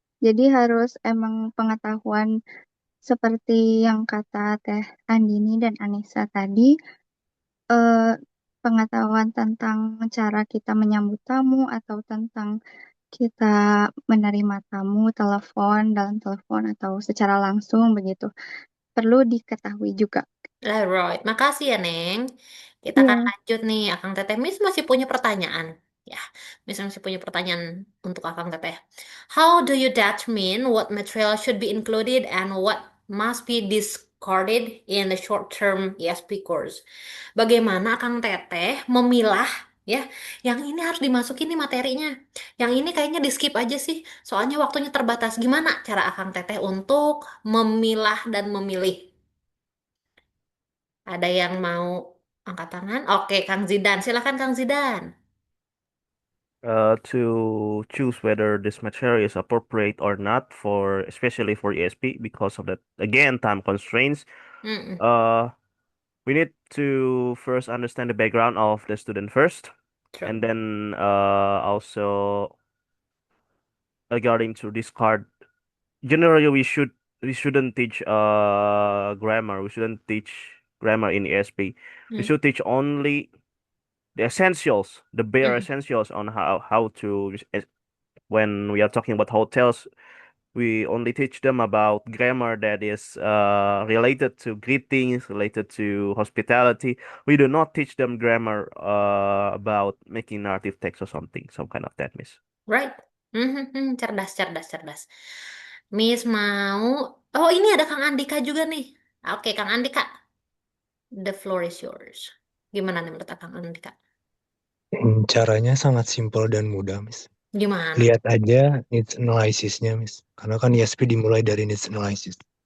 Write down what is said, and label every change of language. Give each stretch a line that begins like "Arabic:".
Indonesian: Jadi harus emang pengetahuan seperti yang kata Teh Andini dan Anissa tadi, eh, pengetahuan tentang cara kita menyambut tamu atau tentang kita menerima tamu dalam telepon atau secara langsung begitu. Perlu diketahui juga. Alright, makasih ya Neng. Kita akan Iya. lanjut nih, Akang Teteh. Miss masih punya pertanyaan. Ya, Miss masih punya pertanyaan untuk Akang Teteh.
English: How do you determine what material should be included and what must be discarded in the short-term ESP course?
Indonesian: Bagaimana Akang Teteh memilah ya, yang ini harus dimasukin nih materinya. Yang ini kayaknya di skip aja sih, soalnya waktunya terbatas. Gimana cara Akang Teteh untuk memilah dan memilih? Ada yang mau angkat tangan? Oke, Kang Zidan. Silakan Kang Zidan.
English: To choose whether this material is appropriate or not for especially for ESP because of that again time constraints. Mm-mm. Uh, we need to first understand the background of the student first, True. and then also regarding to discard. Generally, we shouldn't teach grammar. We shouldn't teach grammar in ESP. We Mm. should teach only the essentials, the bare Mm-mm. essentials on how to when we are talking about hotels, we only teach them about grammar that is related to greetings, related to hospitality. We do not teach them grammar about making narrative text or something, some kind of that, miss.
Indonesian: Right. Cerdas. Miss mau. Oh, ini ada Kang Andika juga nih. Oke, Kang Andika.
English: The floor is yours.
Indonesian: Gimana nih menurut Kang Andika? Caranya sangat simpel dan mudah, Miss. Gimana? Lihat aja needs analysis-nya, Miss. Karena kan ISP dimulai dari needs analysis.